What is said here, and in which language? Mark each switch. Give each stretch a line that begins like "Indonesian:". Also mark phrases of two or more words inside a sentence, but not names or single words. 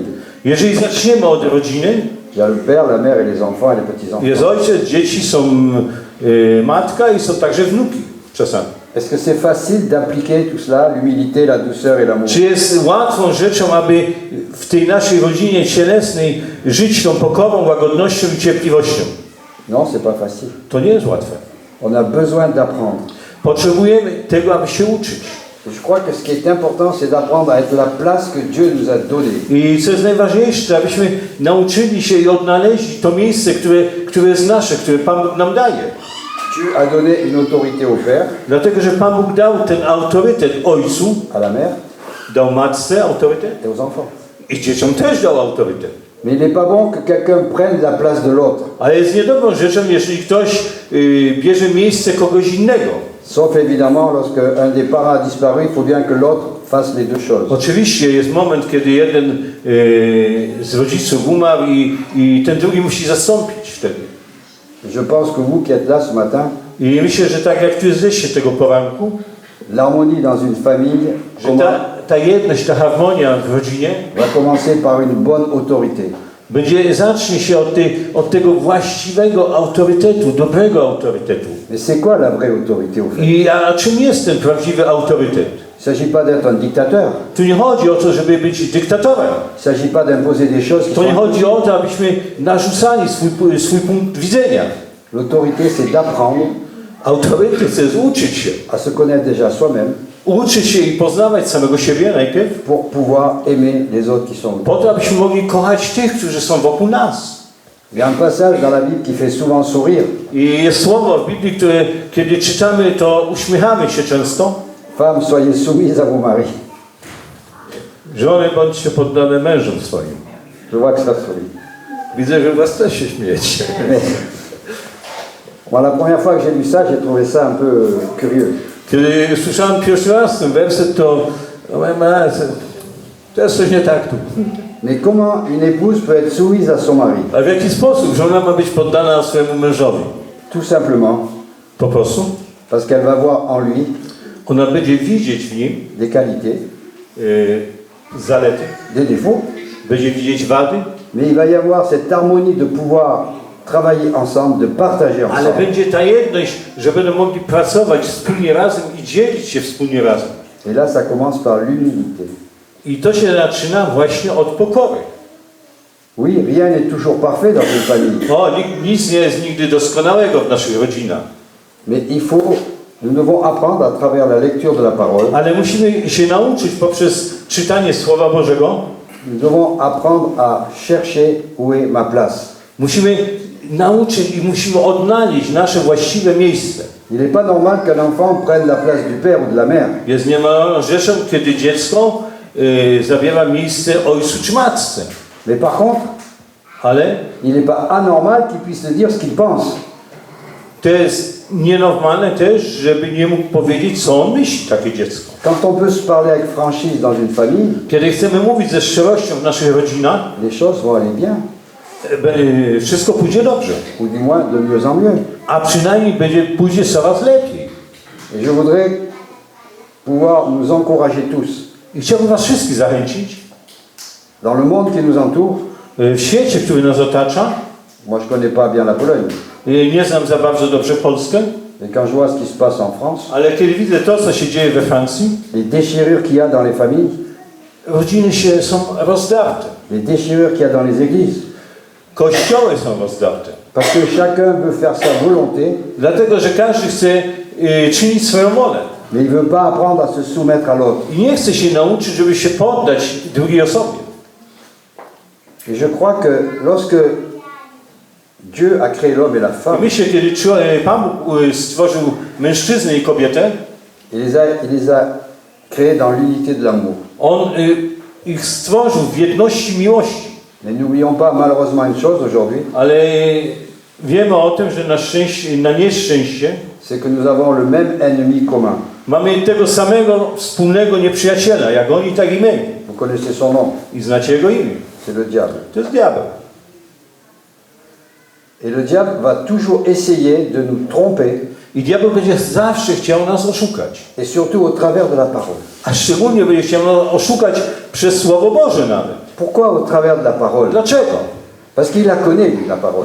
Polish: Jeżeli zaczniemy od rodziny,
French: il y a le père, la mère et les enfants et les petits-enfants.
Polish: jest ojciec, dzieci, są matka i są także wnuki czasami.
French: Est-ce que c'est facile d'appliquer tout cela, l'humilité, la douceur et l'amour?
Polish: Czy jest łatwą rzeczą, aby w tej naszej rodzinie cielesnej żyć tą pokorą, łagodnością i cierpliwością?
French: Non, c'est pas facile.
Polish: To nie jest łatwe.
French: On a besoin d'apprendre.
Polish: Potrzebujemy tego, aby się uczyć.
French: Je crois que ce qui est important, c'est d'apprendre à être la place que Dieu nous a donnée.
Polish: I co jest najważniejsze, abyśmy nauczyli się i odnaleźli to miejsce, które jest nasze, które Pan Bóg nam daje.
French: Dieu a donné une autorité au Père,
Polish: Dlatego, że Pan Bóg dał ten autorytet ojcu,
French: à la mère
Polish: dał matce autorytet
French: et aux enfants.
Polish: i dzieciom też dał autorytet.
French: Mais il n'est pas bon que quelqu'un prenne la place de l'autre.
Polish: Ale jest niedobrą rzeczą, jeżeli ktoś bierze miejsce kogoś innego.
French: Sauf évidemment, lorsque un des parents a disparu, il faut bien que l'autre fasse les deux choses.
Polish: Oczywiście jest moment, kiedy jeden z rodziców umarł i ten drugi musi zastąpić wtedy.
French: Je pense que vous qui êtes là ce matin,
Polish: I myślę, że tak jak tu jesteście tego poranku,
French: l'harmonie dans une famille
Polish: że ta jedność, ta harmonia w rodzinie
French: va commencer par une bonne autorité.
Polish: zacznie się od tego właściwego autorytetu, dobrego autorytetu.
French: Mais c'est quoi la vraie autorité au fait?
Polish: A czym jest ten prawdziwy autorytet?
French: Il ne s'agit pas d'être un dictateur.
Polish: Tu nie chodzi o to, żeby być dyktatorem.
French: Il ne s'agit pas d'imposer des choses qui
Polish: To nie
French: sont...
Polish: chodzi o to, abyśmy narzucali swój punkt widzenia.
French: L'autorité, c'est d'apprendre
Polish: Autorytet to jest uczyć się.
French: à se connaître déjà soi-même
Polish: Uczyć się i poznawać samego siebie najpierw,
French: pour pouvoir aimer les autres qui sont autour.
Polish: po to, abyśmy mogli kochać tych, którzy są wokół nas.
French: Il y a un passage dans la Bible qui fait souvent sourire.
Polish: I jest słowo w Biblii, które kiedy czytamy, to uśmiechamy się często.
French: Femmes, soyez soumises à vos maris.
Polish: Żony, bądźcie poddane mężom swoim.
French: Je vois que ça sourit.
Polish: Widzę, że was też się śmiejecie.
French: Mais, moi, la première fois que j'ai lu ça, j'ai trouvé ça un peu curieux.
Polish: Kiedy słyszałem pierwszy raz ten werset, to to jest coś nie tak tu.
French: Mais comment une épouse peut être soumise à son mari?
Polish: A w jaki sposób żona ma być poddana swojemu mężowi?
French: Tout simplement
Polish: Po prostu
French: parce qu'elle va voir en lui
Polish: ona będzie widzieć w nim
French: des qualités,
Polish: zalety,
French: des défauts,
Polish: będzie widzieć wady,
French: mais il va y avoir cette harmonie de pouvoir travailler ensemble, de partager
Polish: ale
French: ensemble.
Polish: będzie ta jedność, że będą mogli pracować wspólnie razem i dzielić się wspólnie razem.
French: Et là, ça commence par l'humilité.
Polish: I to się zaczyna właśnie od pokory.
French: Oui, rien n'est toujours parfait dans une famille,
Polish: O, nic nie jest nigdy doskonałego w naszych rodzinach.
French: mais nous devons apprendre à travers la lecture de la parole,
Polish: Ale musimy się nauczyć poprzez czytanie Słowa Bożego.
French: nous devons apprendre à chercher où est ma place.
Polish: Musimy nauczyć i musimy odnaleźć nasze właściwe miejsce.
French: Il n'est pas normal qu'un enfant prenne la place du père ou de la mère.
Polish: Jest niemalną rzeczą, kiedy dziecko zabiera miejsce ojcu czy matce.
French: Mais par contre,
Polish: Ale
French: il n'est pas anormal qu'il puisse dire ce qu'il pense.
Polish: to jest nienormalne też, żeby nie mógł powiedzieć, co on myśli, takie dziecko.
French: Quand on peut se parler avec franchise dans une famille,
Polish: Kiedy chcemy mówić ze szczerością w naszych rodzinach,
French: les choses vont aller bien,
Polish: wszystko pójdzie dobrze.
French: ou du moins de mieux en mieux.
Polish: A przynajmniej pójdzie coraz lepiej.
French: Et je voudrais pouvoir nous encourager tous,
Polish: I chciałbym was wszystkich zachęcić,
French: dans le monde qui nous entoure.
Polish: w świecie, który nas otacza.
French: Moi, je ne connais pas bien la Pologne,
Polish: Nie znam za bardzo dobrze Polskę,
French: mais quand je vois ce qui se passe en France,
Polish: ale kiedy widzę to, co się dzieje we Francji,
French: les déchirures qu'il y a dans les familles,
Polish: rodziny są rozdarte.
French: les déchirures qu'il y a dans les églises,
Polish: Kościoły są rozdarte.
French: parce que chacun veut faire sa volonté,
Polish: Dlatego, że każdy chce czynić swoją wolę.
French: mais il ne veut pas apprendre à se soumettre à l'autre.
Polish: I nie chce się nauczyć, żeby się poddać drugiej osobie.
French: Et je crois que lorsque Dieu a créé l'homme et la
Polish: I
French: femme,
Polish: myślę, kiedy Pan Bóg stworzył mężczyznę i kobietę,
French: il les a créés dans l'unité de l'amour.
Polish: On ich stworzył w jedności miłości.
French: Mais n'oublions pas malheureusement une chose aujourd'hui,
Polish: Ale wiemy o tym, że na nieszczęście
French: c'est que nous avons le même ennemi commun.
Polish: mamy tego samego wspólnego nieprzyjaciela, jak oni, tak i my.
French: Vous connaissez son nom,
Polish: I znacie jego imię.
French: C'est le diable.
Polish: To jest diabeł.
French: Et le diable va toujours essayer de nous tromper,
Polish: I diabeł będzie zawsze chciał nas oszukać.
French: et surtout au travers de la parole.
Polish: A szczególnie będzie chciał nas oszukać przez Słowo Boże nawet.
French: Pourquoi au travers de la parole?
Polish: Dlaczego?
French: Parce qu'il la connaît, lui, la parole.